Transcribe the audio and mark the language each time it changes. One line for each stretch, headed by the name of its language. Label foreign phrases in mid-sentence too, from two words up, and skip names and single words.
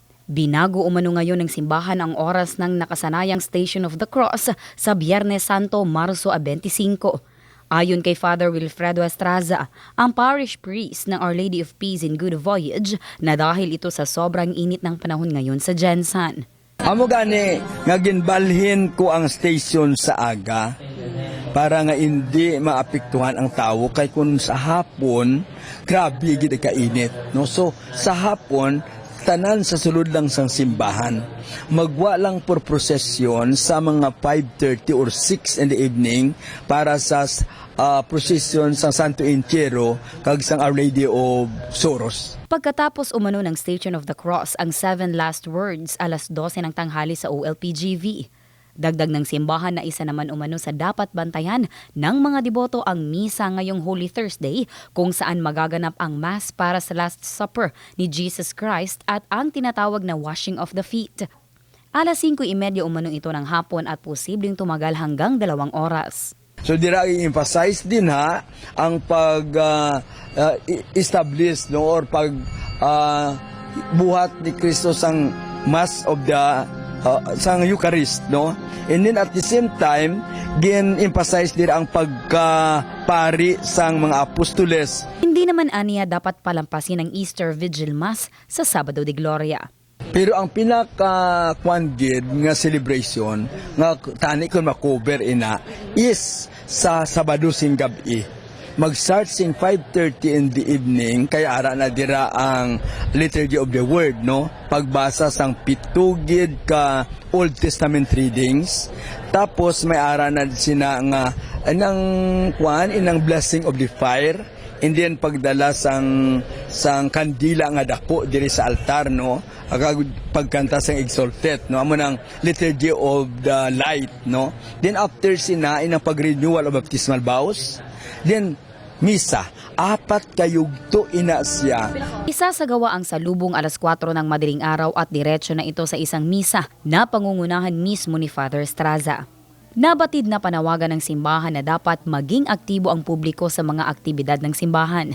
Filipino: Binago umano ngayon ng simbahan ang oras ng nakasanayang Station of the Cross sa Biyernes Santo, Marso 25. Ayon kay Father Wilfredo Estraza, ang parish priest ng Our Lady of Peace in Good Voyage, na dahil ito sa sobrang init ng panahon ngayon sa Jensan.
Hiligaynon: Amo gani nga ginbalhin ko ang station sa aga para nga hindi maapektuhan ang tao kay kun sa hapon grabe gid ka init, no? So sa hapon tanan sa sulod lang sang simbahan. Magwa lang por prosesyon sa mga
English: 5:30 or 6 in the evening
Hiligaynon: para sa prosesyon sa Santo Entierro kag sang Our Lady of Sorrows.
Filipino: Pagkatapos umano ng Station of the Cross ang 7 last words, 12:00 ng tanghali sa OLPGV. Dagdag ng simbahan na isa naman umano sa dapat bantayan ng mga deboto ang misa ngayong Holy Thursday, kung saan magaganap ang Mass para sa Last Supper ni Jesus Christ at ang tinatawag na
English: washing of the feet.
Filipino: 5:30 umano ito ng hapon at posibleng tumagal hanggang 2 oras.
Hiligaynon: So dira i-emphasize din ha ang establish no or buhat ni Kristo sang Mass of the sang Eucharist, no?
English: And then at the same time, emphasize
Hiligaynon: din ang pagkapari sang mga apostoles.
Filipino: Hindi naman aniya dapat palampasin ang Easter Vigil Mass sa Sabado de Gloria.
Hiligaynon: Pero ang pinaka-kwangid nga celebration nga tani ko makover ina is sa Sabado sing gabi. Mag-start sing
English: 5:30 in the evening
Hiligaynon: kaya ara na dira ang Liturgy of the Word, no? Pagbasa sang pitugid ka Old Testament readings. Tapos may ara na sina nga inang
English: blessing of the fire. And then
Hiligaynon: pagdala sang kandila nga dako diri sa altar, no? Pagkanta sang exalted, no? Amo nang Liturgy of the Light, no? Then after sina inang pag-
English: renewal of baptismal vows.
Hiligaynon: Then, misa, 4 kayugto ina siya.
Filipino: Isasagawa ang salubong 4:00 ng madaling araw at diretso na ito sa isang misa na pangungunahan mismo ni Father Estraza. Nabatid na panawagan ng simbahan na dapat maging aktibo ang publiko sa mga aktibidad ng simbahan.